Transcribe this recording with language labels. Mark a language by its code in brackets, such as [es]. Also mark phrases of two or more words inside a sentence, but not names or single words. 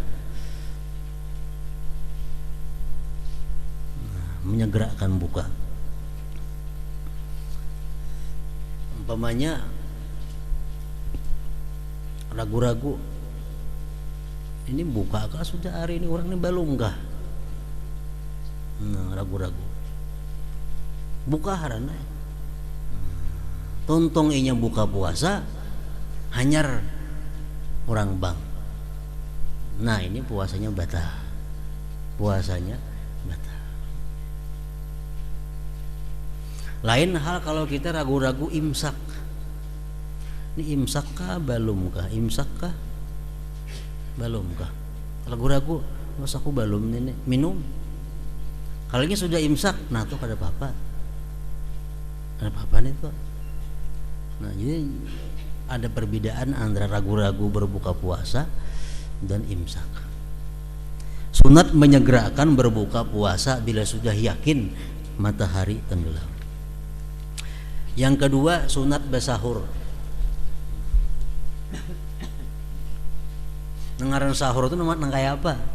[bjn] Menyegerakan buka, umpamanya ragu-ragu ini buka kah sudah hari ini, orang ini belum kah, nah ragu-ragu buka harana tontong inya buka puasa hanyar orang bang, nah ini puasanya batal, puasanya batal. Lain hal kalau kita ragu-ragu imsak, ini imsak kah belum kah, imsak kah belum kah, ragu-ragu mas aku belum ini minum. [id] Kalau ini sudah imsak, nah tuh ada apa-apa, ada apa-apa nih tuh. Nah jadi ada perbedaan antara ragu-ragu berbuka puasa dan imsak. Sunat menyegerakan berbuka puasa bila sudah yakin matahari tenggelam. Yang kedua sunat bersahur. [bjn] Ngaran sahur itu nang kayak apa?